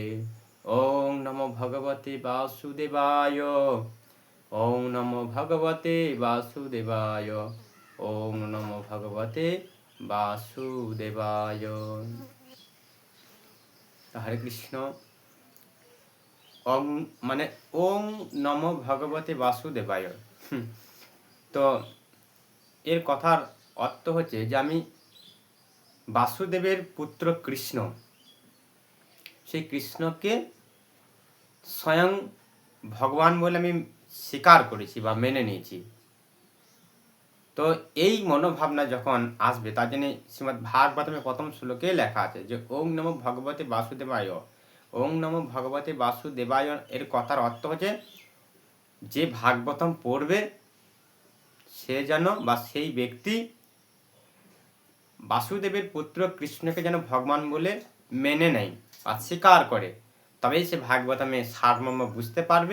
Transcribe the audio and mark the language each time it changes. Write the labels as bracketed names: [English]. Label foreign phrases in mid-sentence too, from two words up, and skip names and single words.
[Sanskrit] ओं नमो भगवते वासुदेवाय ओं नमो भगवते वासुदेवाय ओं नमो भगवते वासुदेवाय। हरे कृष्ण। ओं माने ओं नमो भगवते वासुदेवाय। [Bangla] তো এর কথার অর্থ হচ্ছে যে আমি বাসুদেবের পুত্র কৃষ্ণ সেই কৃষ্ণকে স্বয়ং ভগবান বলে আমি স্বীকার করেছি বা মেনে নিয়েছি। তো এই মনোভাবনা যখন আসবে তার জন্য শ্রীমদ্ ভাগবতমে প্রথম শ্লোকে লেখা আছে যে [Sanskrit] ওং নমো ভগবতে বাসুদেবায়। ওং নমো ভগবতে বাসুদেবায় [Bangla] এর কথার অর্থ হচ্ছে যে ভাগবতম পড়বে সে যেন বা সেই ব্যক্তি বাসুদেবের পুত্র কৃষ্ণকে যেন ভগবান বলে মেনে নেয় বা স্বীকার করে, তবেই সে ভাগবতমে সারমর্ম বুঝতে পারবে।